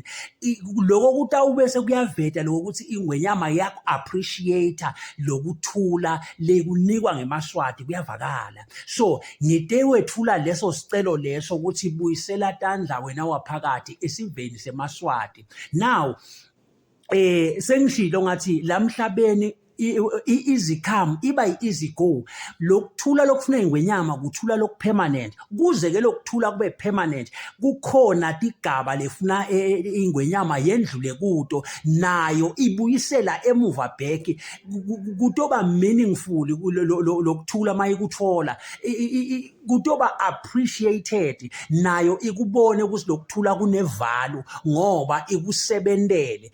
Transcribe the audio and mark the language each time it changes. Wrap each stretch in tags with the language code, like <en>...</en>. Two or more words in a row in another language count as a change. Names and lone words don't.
<ss>Lokho kutawubese kuyaveta lokuthi Ingwenyama yaku appreciate lokuthula lekunikwa ngeMaswati kuyavakala. So ngitewethula leso sicelo leso ukuthi Buyisela tandla wena waphakathi esiveni seMaswati. Now sengishilo ngathi lamhlabeni</ss> <en>easy come</en> <ss>iba</ss> <en>easy go.</en> <ss>Lokuthula lokufuna Ingwenyama kuthula lokupermanent. Kuze ke lokuthula kube permanent kukhona tigaba lefuna Ingwenyama yendlule kuto nayo ibuyisela emuva back kutoba meaningful lokuthula mayikuthola kutoba appreciated nayo ikubone ukuthi lokuthula kunevalue ngoba ikusebentele.</ss>